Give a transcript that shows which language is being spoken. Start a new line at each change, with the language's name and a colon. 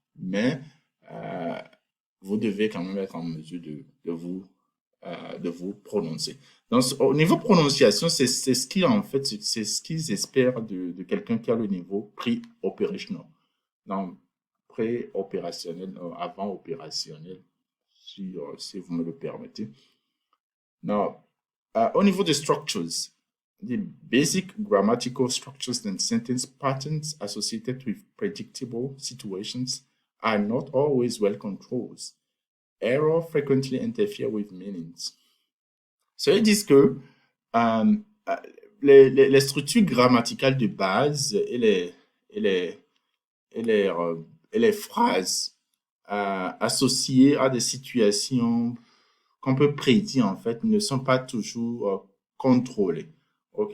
French: Mais, vous devez quand même être en mesure de vous prononcer. Donc, au niveau prononciation, c'est ce qu'ils en fait, c'est ce qu'ils espèrent de quelqu'un qui a le niveau pré-opérationnel. Donc, pré-opérationnel, avant opérationnel, si vous me le permettez.
English: Now,
French: au niveau des structures,
English: the basic grammatical structures and sentence patterns associated with predictable situations are not always well controlled. Error frequently interfere with meanings.
French: Ça veut dire que euh, les structures grammaticales de base et les, et les, euh, et les phrases associées à des situations qu'on peut prédire en fait ne sont pas toujours contrôlées. OK.